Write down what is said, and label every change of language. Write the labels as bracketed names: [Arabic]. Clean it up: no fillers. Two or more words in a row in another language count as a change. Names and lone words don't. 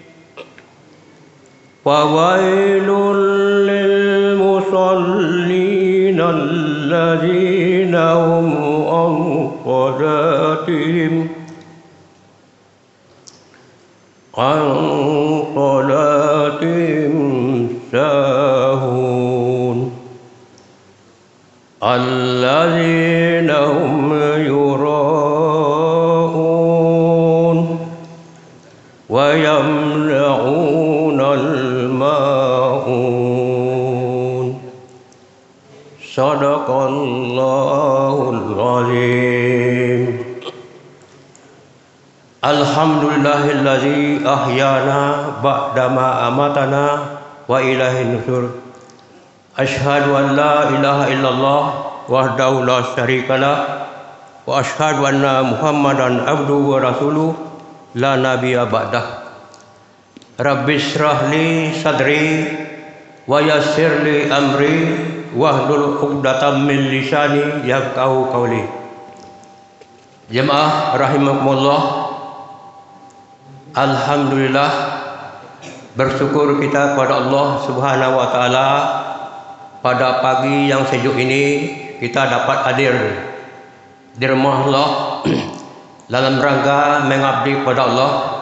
[Arabic] فويل للمصلين الذين هم عن صلاتهم ساهون الذين هم يراءون ويمنعون الماعون. صدق الله العظيم. الحمد لله الذي أحيانا بعد ما أماتنا وإليه النشور. أشهد أن لا إله إلا الله وحده لا شريك له وأشهد أن محمدا عبده ورسوله لا نبي بعده. رب اشرح لي صدري ويسر لي أمري واحلل عقدة من لساني يفقهوا قولي. [Indonesian] Jemaah rahimakumullah, alhamdulillah, bersyukur kita kepada Allah [Arabic] سبحانه وتعالى [Indonesian] pada pagi yang sejuk ini kita dapat hadir di rumah Allah dalam rangka mengabdi kepada Allah.